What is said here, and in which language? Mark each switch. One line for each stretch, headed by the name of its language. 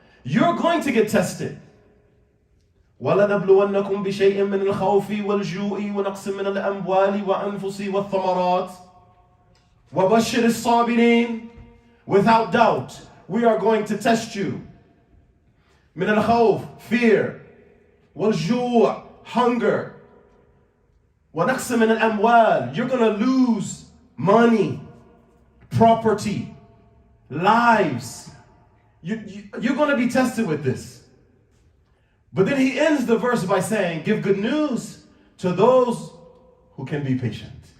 English: You're going to get tested.
Arabic: وَلَنَبْلُوَنَّكُمْ بِشَيْءٍ مِّنَ الْخَوْفِ وَالْجُوءِ وَنَقْصٍ مِّنَ الْأَمْوَالِ وَأَنفُسِ وَالثَّمَرَاتِ وَبَشِّرِ الصَّابِرِينَ.
English: Without doubt, we are going to test you.
Arabic: مِّنَ الْخَوْفِ, fear.
English: وَالْجُوء, hunger.
Arabic: وَنَقْصٍ مِّنَ الْأَمْوَالِ,
English: you're going to lose money, property, lives. You're going to be tested with this. But then he ends the verse by saying, give good news to those who can be patient.